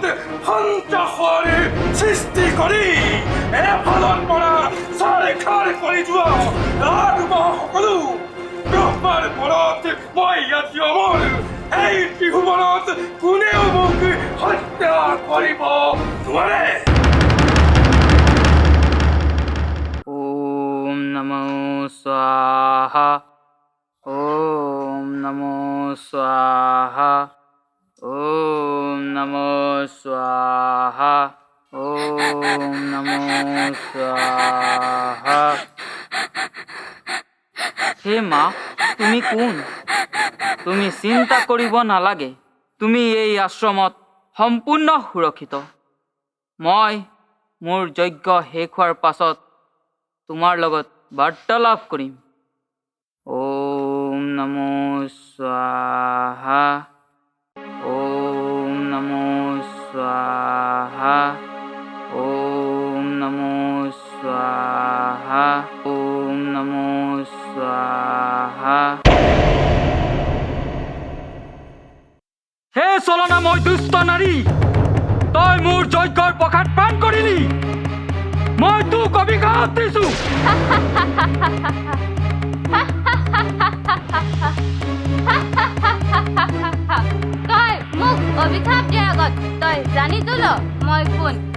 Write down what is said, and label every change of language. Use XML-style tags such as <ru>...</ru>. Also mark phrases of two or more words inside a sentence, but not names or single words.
<as>সন্ত্ৰাসৰ সৃষ্টি কৰি এফালৰ পৰা চাৰিখাৰ কৰি যোৱা সকলো ব্ৰহ্মাৰ বলত মই আজি অমৰ। এই ত্ৰিভুৱনত কোনেও মোক হত্যা কৰিব নোৱাৰে।</as> <sa>ওম নমো স্বাহা। ওম নমো স্বাহা। ওম নমো স্বাহা। ওম নমো স্বাহা।</sa> <as>হে মা, তুমি কোন? তুমি চিন্তা কৰিব নালাগে, তুমি এই আশ্ৰমত সম্পূৰ্ণ সুৰক্ষিত। মই মোৰ যজ্ঞ শেষ হোৱাৰ পাছত তোমাৰ লগত বাৰ্তালাপ কৰিম।</as> <sa>ওম নমো স্বাহা। ওম নমো স্বাহা। ওম নমো স্বাহা। ওম নমো স্বাহা।</sa> <as>হে চলনাময় দুষ্ট নাৰী, তই মোৰ যজ্ঞৰ প্ৰসাদ পান কৰিলি। মই তোক অভিশাপ দিছো। তই মোক অভিশাপ দিয়াৰ আগত তই জানি তোল মই কোন।</as>